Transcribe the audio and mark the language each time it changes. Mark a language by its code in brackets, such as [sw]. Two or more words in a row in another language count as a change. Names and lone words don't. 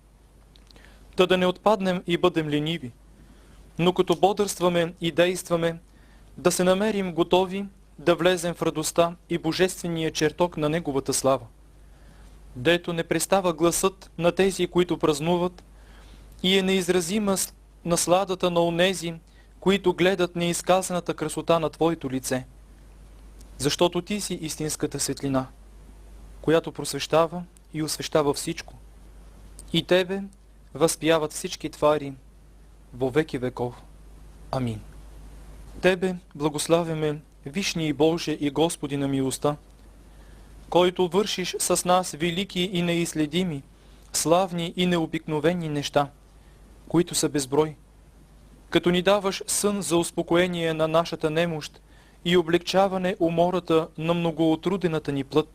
[bg] Та да не отпаднем и бъдем лениви, но като бодърстваме и действаме, да се намерим готови да влезем в радостта и божествения чертог на Неговата слава, дето не престава гласът на тези, които празнуват, и е неизразима насладата на онези, които гледат неизказаната красота на Твоето лице. Защото Ти си истинската светлина, която просвещава и освещава всичко. И Тебе възпяват всички твари во веки веков. Амин. Тебе благославяме, Вишни и Боже и Господи на милостта, който вършиш с нас велики и неизследими, славни и необикновени неща, които са безброй, като ни даваш сън за успокоение на нашата немощ и облегчаване умората на многоотрудената ни плът.